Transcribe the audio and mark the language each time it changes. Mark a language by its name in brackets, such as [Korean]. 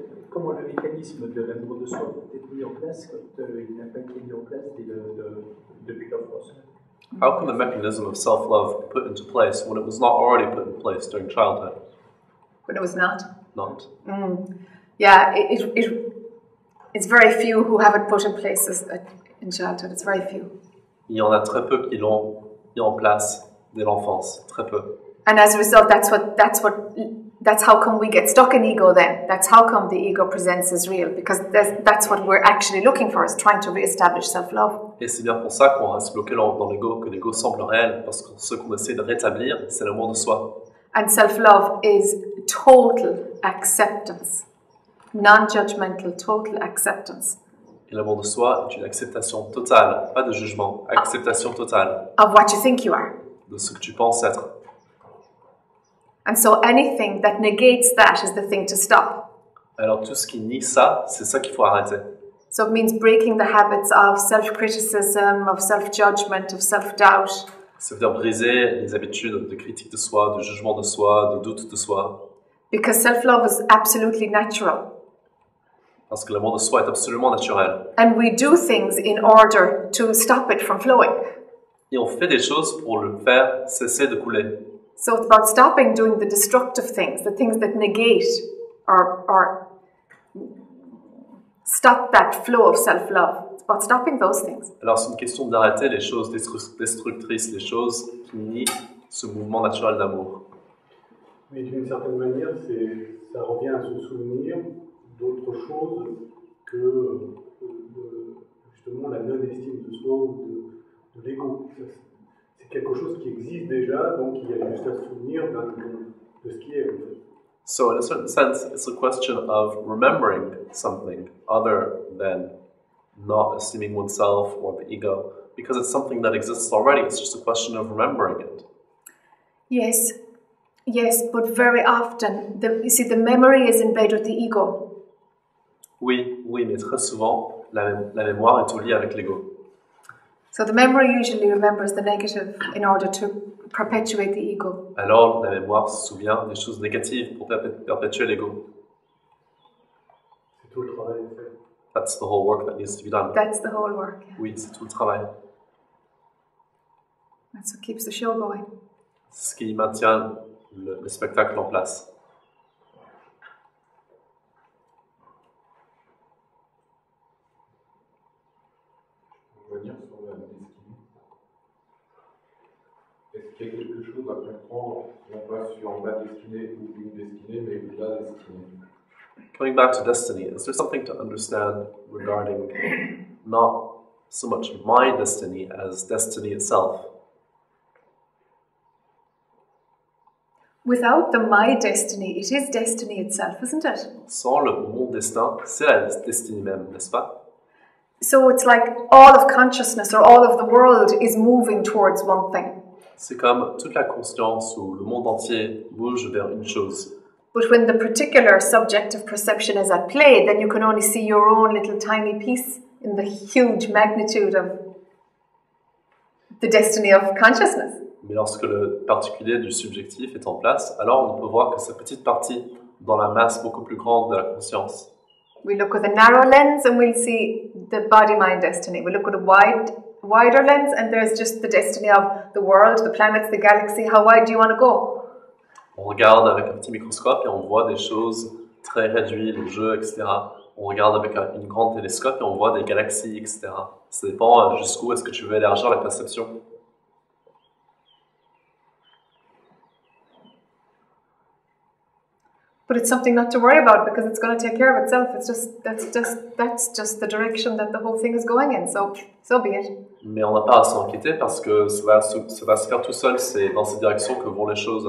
[French] Comment le mécanisme de l'amour de soi peut être mis en place quand il n'a pas été mis en place depuis l'enfance? [English] How can the mechanism of self-love be put into place when it was not already put in place during childhood? When it was not. Not. Yeah, it's very few who have it put in place in childhood. It's very few. [French] Il y en a très peu qui l'ont mis en place dès l'enfance, très peu. [English] And as a result, that's how come we get stuck in ego then. That's how come the ego presents as real, because that's what we're actually looking for, is trying to re-establish self-love. [French] Et c'est bien pour ça qu'on reste bloqué dans l'ego, que l'ego semble réel, parce que ce qu'on essaie de rétablir, c'est l'amour de soi. [English] And self-love is total acceptance, non-judgmental, total acceptance. [French] Et l'amour de soi est une acceptation totale, pas de jugement, acceptation totale [English] Of what you think you are. [French] de ce que tu penses être. [English] And so anything that negates that is the thing to stop. [French] Alors tout ce qui nie ça, c'est ça qu'il faut arrêter. [English] So it means breaking the habits of self-criticism, of self-judgment, of self-doubt. [French] Ça veut dire briser les habitudes de critique de soi, de jugement de soi, de doute de soi. [English] Because self-love is absolutely natural. [French] Parce que l'amour de soi est absolument naturel. [English] And we do things in order to stop it from flowing. [French] Et on fait des choses pour le faire cesser de couler. [English] So it's about stopping doing the destructive things, the things that negate or stop that flow of self-love. It's about stopping those things. [French] Alors c'est une question d'arrêter les choses destructrices, les choses qui nient ce mouvement naturel d'amour. Mais d'une certaine manière, ça revient à se souvenir d'autre chose que justement la non-estime de soi ou de l'ego. C'est quelque chose qui existe déjà, donc il y a juste à se souvenir de ce qui est. En fait. [English] So in a certain sense, it's a question of remembering something other than not esteeming oneself or the ego, because it's something that exists already. It's just a question of remembering it. Yes, but very often, the memory is in bed with the ego. [French] Oui, mais très souvent, la mémoire est au lit avec l'ego. [English] So the memory usually remembers the negative in order to perpetuate the ego. [French] Alors, la mémoire se souvient des choses négatives pour perpétuer l'ego. C'est tout le travail en fait. [English] That's the whole work that needs to be done. That's the whole work. Yeah. [French] Oui, c'est tout le travail. [English] That's what keeps the show going. [French] C'est ce qui maintient le spectacle en place. Revenir sur la destinée. Est-ce qu'il y a quelque chose à comprendre, non pas sur ma destinée ou une destinée, mais la destinée? [English] Coming back to destiny, is there something to understand regarding not so much my destiny as destiny itself? Without the my destiny, it is destiny itself, isn't it? [French] Sans le mon destin, c'est la destinée même, n'est-ce pas? [English] So it's like all of consciousness or all of the world is moving towards one thing. [French] C'est comme toute la conscience ou le monde entier bouge vers une chose. [English] But when the particular subjective perception is at play, then you can only see your own little tiny piece in the huge magnitude of the destiny of consciousness. [French] Mais lorsque le particulier du subjectif est en place, alors on ne peut voir que sa petite partie dans la masse beaucoup plus grande de la conscience. [English] We look with a narrow lens and we'll see the body-mind destiny. We look with a wider lens and there's just the destiny of the world, the planets, the galaxy. How wide do you want to go? [French] On regarde avec un petit microscope et on voit des choses très réduites, les jeux, etc. On regarde avec une grande télescope et on voit des galaxies, etc. Ça dépend jusqu'où est-ce que tu veux élargir la perception. [English] But it's something not to worry about because it's going to take care of itself. It's just that's just the direction that the whole thing is going in. So be it. [French] Mais on n'a pas à s'inquiéter parce que ça va se faire tout seul. C'est dans cette direction que vont les choses.